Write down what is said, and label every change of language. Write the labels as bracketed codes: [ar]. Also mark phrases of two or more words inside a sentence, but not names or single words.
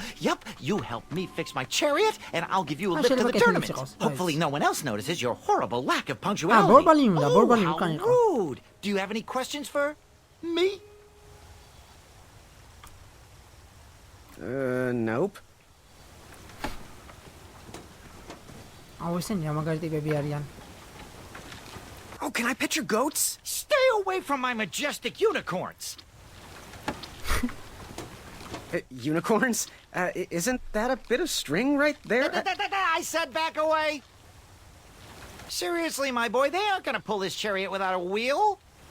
[en] Yup, you help me fix my chariot, and I'll give you a lift to the tournament. Hopefully no one else notices your horrible lack of punctuality. Oh, how rude. Do you have any questions for me? Nope. [ka] აუ ესენი ამაგარი ტიპები არიან. [en] Oh, can I pet your goats? Stay away from my majestic unicorns. Unicorns? Isn't that a bit of string right there? I said back away. Seriously, my boy, they aren't gonna pull this chariot without a wheel.